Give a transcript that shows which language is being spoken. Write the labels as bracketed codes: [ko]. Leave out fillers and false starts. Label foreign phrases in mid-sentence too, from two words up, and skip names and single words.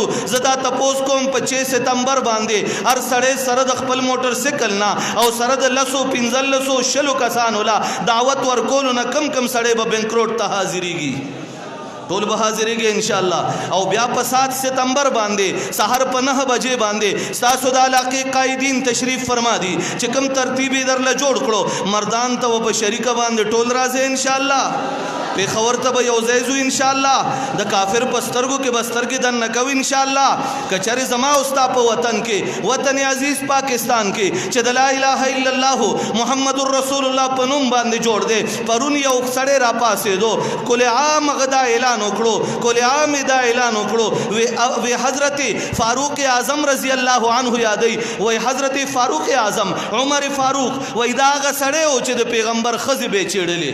[ps] زه دا تپوس کوم په 6 ستمبر باندې هر سړی سره د خپل موټر سیکل نه او سره د 15-20 کسانو لا دعوت ورکولو نه کم سړی به بینک روډ ته حاضرېږي، ټول به حاضرېږي [ar] ان شاء الله. [ps] او بیا په 7 ستمبر باندې سحر په 9 بجې باندې ستاسو د علاقې قائدین تشریف فرما دي چې کوم ترتیب یې درله جوړ کړو مردان ته به په شریکه باندې ټول راځي [ar] ان شاء الله. [ps] پیښور ته به یو ځای ځو [ar] ان شاء الله، [ps] د کافر په سترګو کې به سترګې دننه کوو [ar] ان شاء الله. [ps] که چېرې زما او ستا په وطن کې وطن عزیز پاکستان کې چې د [ar] لا اله الا الله محمد رسول الله [ps] په نوم باندې جوړ دی، پرون یو سړی راپاڅېدو کل عام غدا اعلان وکړو، کل عام دا اعلان وکړو وی حضرت فاروق اعظم [ar] رضی الله عنه [ps] یادوي، وی حضرت فاروق اعظم عمر فاروق وی دا هغه سړی و چې د پیغمبر ښځې به یې چېړلې.